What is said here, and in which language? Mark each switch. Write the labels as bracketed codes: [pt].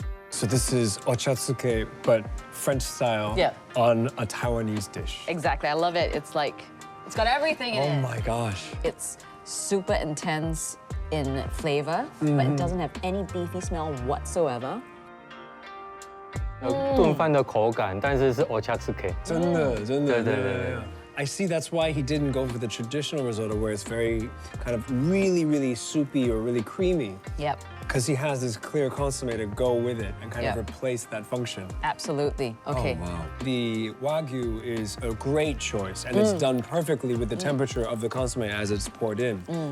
[en] So this is ochazuke, but French style on a Taiwanese dish. Exactly, I love it. It's like, it's got everything in it. Oh my gosh. It's super intense in flavor, but it doesn't have any beefy smell whatsoever. [zh] 炖饭的口感，但是是 ochazuke。真的，真的，对。 [en] I see that's why he didn't go for the traditional risotto where it's very kind of really soupy or really creamy. Yep. Because he has this clear consommé to go with it and kind of replace that function. Absolutely. Okay. Oh, wow. The Wagyu is a great choice and it's done perfectly with the temperature of the consommé as it's poured in.